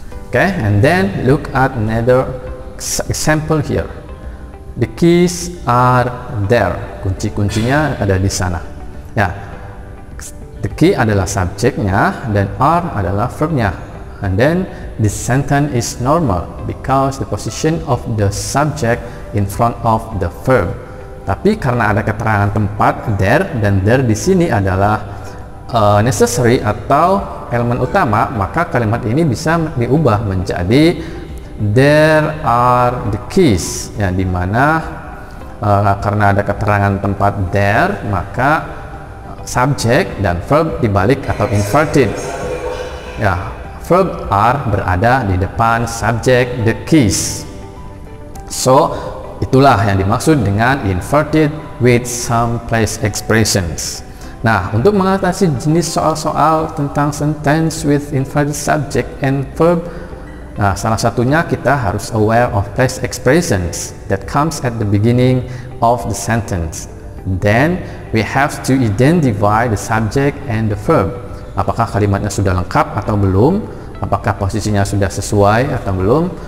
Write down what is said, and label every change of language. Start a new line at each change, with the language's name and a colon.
English: Okay, and then look at another example here. The keys are there.
Indonesian: Kunci-kuncinya ada di sana. Ya, the key adalah subjeknya dan are adalah verbnya.
English: And then the sentence is normal because the position of the subject in front of the verb.
Indonesian: Tapi karena ada keterangan tempat there, dan there di sini adalah necessary atau elemen utama, maka kalimat ini bisa diubah menjadi
English: there are the keys,
Indonesian: ya, dimana karena ada keterangan tempat there, maka subjek dan verb dibalik atau inverted. Ya, verb are berada di depan subjek
English: the keys. So
Indonesian: itulah yang dimaksud dengan
English: inverted with some place expressions.
Indonesian: Nah, untuk mengatasi jenis soal-soal tentang
English: sentence with inverted subject and verb,
Indonesian: nah, salah satunya kita harus
English: aware of place expressions that comes at the beginning of the sentence. Then we have to identify the subject and the verb.
Indonesian: Apakah kalimatnya sudah lengkap atau belum? Apakah posisinya sudah sesuai atau belum?